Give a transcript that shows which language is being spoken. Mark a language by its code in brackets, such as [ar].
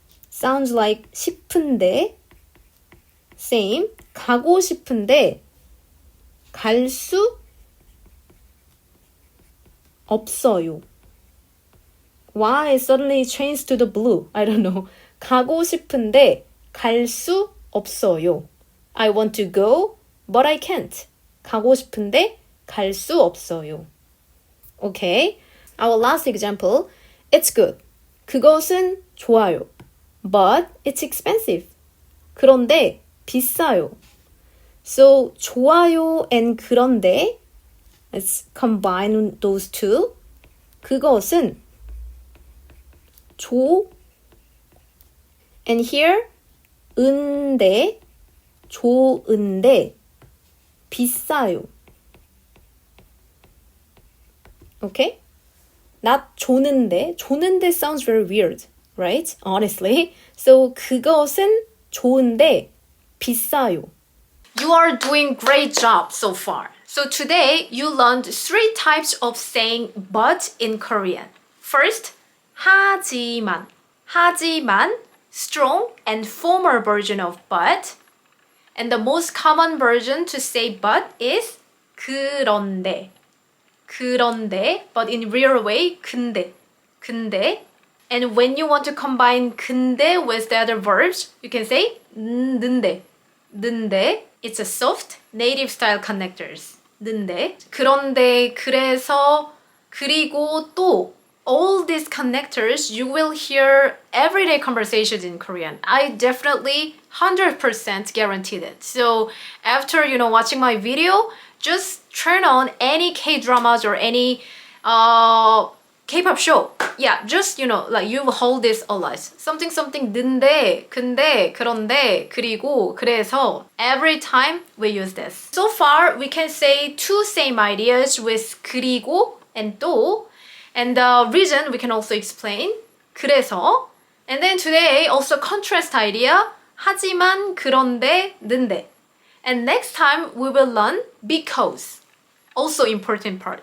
[en] Sounds like 싶은데. Same. [ko] 가고 싶은데 갈 수 없어요. [en] Why suddenly changed to the blue? I don't know. [ko] 가고 싶은데 갈 수 없어요. [en] I want to go, but I can't. [ko] 가고 싶은데 갈 수 없어요. [en] Okay. Our last example. It's good. [ko] 그것은 좋아요. [en] But it's expensive. [ko] 그런데 비싸요. [en] So 좋아요 and 그런데 let's combine those two. [ko] 그것은 [en] and here [ko] 은데 좋은데 비싸요. [en] Okay? Not 좋는데. [ko] 좋은데 [en] sounds very weird, right? Honestly. [ko] So 그것은 좋은데 비싸요. [en] You are doing great job so far. So today you learned 3 types of saying but in Korean. First, 하지만. 하지만, strong and formal version of but. And the most common version to say but is 그런데. [ko] 그런데, [en] but in real way, 근데. [ko] 근데. [en] And when you want to combine 근데 with the other verbs, you can say 는데. [ko] 는데. [en] It's a soft, native style connectors. [ko] 는데. 그런데, 그래서, 그리고 또. [en] All these connectors, you will hear everyday conversations in Korean. I definitely 100% guarantee that. So after, watching my video, just turn on any K-dramas or any K-pop show. Yeah, just, like you hold this a lot. [ko] Something, 는데, 근데, 그런데, 그리고, 그래서. [en] Every time we use this. So far, we can say 2 same ideas with 그리고 and 또. And the reason we can also explain. [ko] 그래서. [en] And then today, also contrast idea. [ko] 하지만, 그런데, 는데. [en] And next time, we will learn because. Also important part.